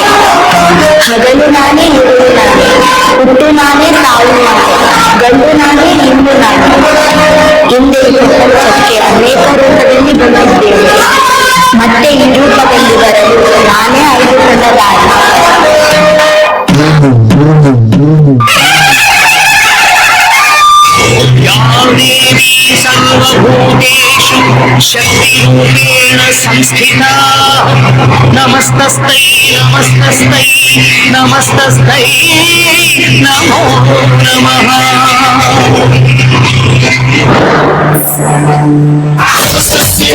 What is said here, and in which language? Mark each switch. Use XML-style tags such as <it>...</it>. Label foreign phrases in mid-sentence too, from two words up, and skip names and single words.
<kn>ಹಗಲು ನಾನೇ, ಇರುಳು ನಾನೇ, ಹುಟ್ಟು ನಾನೇ, ತಾವು ನಾನೇ, ಗಂಡು ನಾನೇ, ಹಿಂಡು ನಾನೇ. ಹಿಂದೆ ಈ ಪ್ರಪಂಚಕ್ಕೆ ಅನೇಕ ರೂಪದಲ್ಲಿ ಬಂದಿದ್ದೇನೆ. ಮತ್ತೆ ಈ ರೂಪದಲ್ಲಿ ಬರಲು ನಾನೇ ಆಯ್ದುಕೊಂಡ ದಾರಿ.</kn> <sa>देवी सर्वभूतेषु शक्तिरूपेण संस्थिता नमस्तस्यै नमस्तस्यै नमस्तस्यै नमो नमः नमस्तस्यै</sa>